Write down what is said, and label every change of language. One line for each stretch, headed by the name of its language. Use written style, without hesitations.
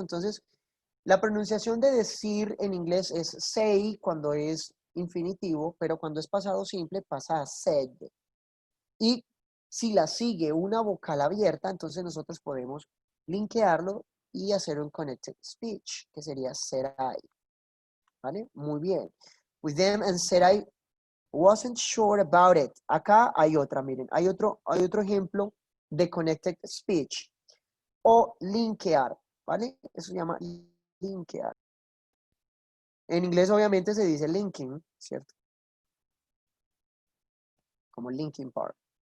Spanish: Entonces, la pronunciación de decir en inglés es say cuando es infinitivo, pero cuando es pasado simple pasa a said. Y si la sigue una vocal abierta, entonces nosotros podemos linkearlo y hacer un connected speech, que sería said I. ¿Vale? Muy bien.
English: With them and said I wasn't sure about it.
Spanish: Acá hay otra, miren, hay otro ejemplo de connected speech o linkear, ¿vale? Eso se llama linkear. En inglés obviamente se dice linking, ¿cierto? Como Linkin Park.